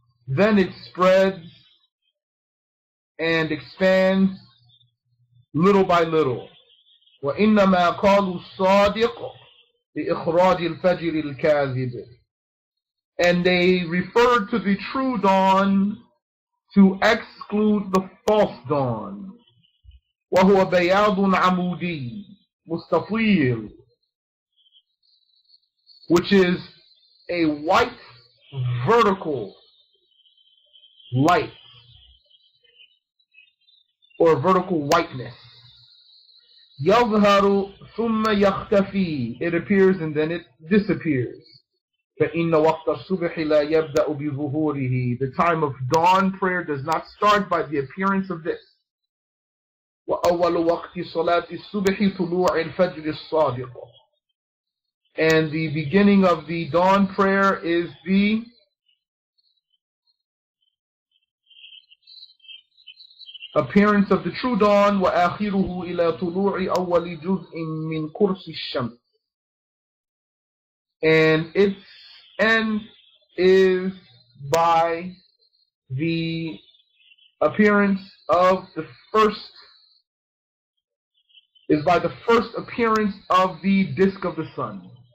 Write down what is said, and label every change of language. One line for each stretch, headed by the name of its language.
English: Then it spreads and expands little by little.
Arabic: وإنما قالوا الصادق لإخراج الفجر الكاذب.
English: And they referred to the true dawn to exclude the false dawn.
Arabic: وهو بياض عمودي مستطيل,
English: which is a white vertical light or vertical whiteness.
Arabic: يظهر ثم يختفي.
English: It appears and then it disappears.
Arabic: فإن وقت الصبح لا يبدأ بظهوره.
English: The time of dawn prayer does not start by the appearance of this.
Arabic: وأول وقت صلاة الصبح طلوع الفجر الصادق.
English: And the beginning of the dawn prayer is the appearance of the true dawn.
Arabic: وآخره إلى طلوع أول جزء من قرص الشمس.
English: And its end is by the appearance of the first is by the first appearance of the disk of the sun.